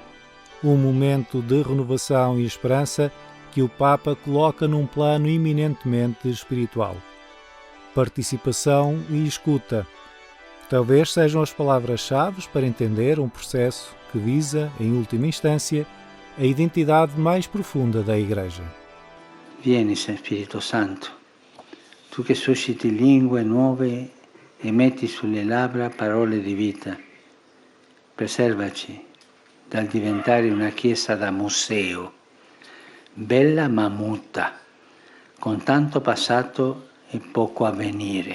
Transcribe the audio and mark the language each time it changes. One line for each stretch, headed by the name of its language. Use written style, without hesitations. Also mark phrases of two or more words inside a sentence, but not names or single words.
Portuguese: Um momento de renovação e esperança que o Papa coloca num plano eminentemente espiritual. Participação e escuta. Talvez sejam as palavras-chave para entender um processo que visa, em última instância, a identidade mais profunda da Igreja.
Italian: Vieni, Spirito Santo, tu che susciti lingue nuove e metti sulle labbra parole di vita. Preservaci dal diventare una chiesa da museo, bella ma muta, con tanto passato e poco avvenire.